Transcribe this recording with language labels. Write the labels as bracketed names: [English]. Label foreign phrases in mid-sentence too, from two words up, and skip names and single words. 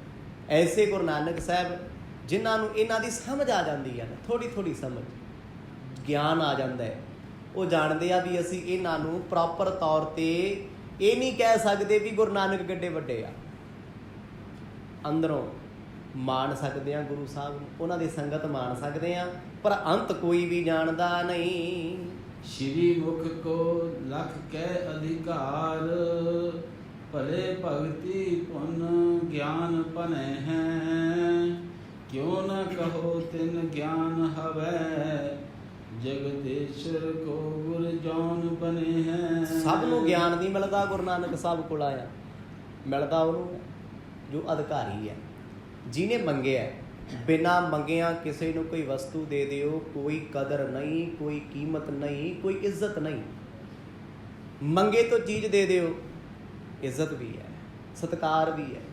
[Punjabi] ਐਸੇ ਗੁਰੂ ਨਾਨਕ ਸਾਹਿਬ ਜਿਨ੍ਹਾਂ ਨੂੰ ਇਹਨਾਂ ਦੀ ਸਮਝ ਆ ਜਾਂਦੀ ਹੈ ਨਾ, ਥੋੜ੍ਹੀ ਥੋੜ੍ਹੀ ਸਮਝ, ਗਿਆਨ ਆ ਜਾਂਦਾ ਹੈ, ਉਹ ਜਾਣਦੇ ਆ ਵੀ ਅਸੀਂ ਇਹਨਾਂ ਨੂੰ ਪ੍ਰੋਪਰ ਤੌਰ 'ਤੇ ਇਹ ਨਹੀਂ ਕਹਿ ਸਕਦੇ ਵੀ ਗੁਰੂ ਨਾਨਕ ਕਿੱਡੇ ਵੱਡੇ ਆ। ਅੰਦਰੋਂ ਮਾਣ ਸਕਦੇ ਆ ਗੁਰੂ ਸਾਹਿਬ ਨੂੰ, ਉਹਨਾਂ ਦੀ ਸੰਗਤ ਮਾਣ ਸਕਦੇ ਆ, ਪਰ ਅੰਤ ਕੋਈ ਵੀ ਜਾਣਦਾ ਨਹੀਂ। [Braj] श्री मुख को लख कै अधिकार भले भक्ति पुन ज्ञान पनै हैं, क्यों न कहो तिन ज्ञान हवै, जगदीश्वर को गुर जौन बने हैं। [Punjabi] ਸਭ ਨੂੰ ਗਿਆਨ ਨਹੀਂ ਮਿਲਦਾ, ਗੁਰੂ ਨਾਨਕ ਸਾਹਿਬ ਕੋਲ ਆਇਆ ਮਿਲਦਾ ਉਹਨੂੰ ਹੈ ਜੋ ਅਧਿਕਾਰੀ ਹੈ, ਜਿਹਨੇ ਮੰਗਿਆ। ਬਿਨਾਂ ਮੰਗਿਆਂ ਕਿਸੇ ਨੂੰ ਕੋਈ ਵਸਤੂ ਦੇ ਦਿਓ, ਕੋਈ ਕਦਰ ਨਹੀਂ, ਕੋਈ ਕੀਮਤ ਨਹੀਂ, ਕੋਈ ਇੱਜ਼ਤ ਨਹੀਂ। ਮੰਗੇ ਤੋਂ ਚੀਜ਼ ਦੇ ਦਿਓ, ਇੱਜ਼ਤ ਵੀ ਹੈ, ਸਤਿਕਾਰ ਵੀ ਹੈ।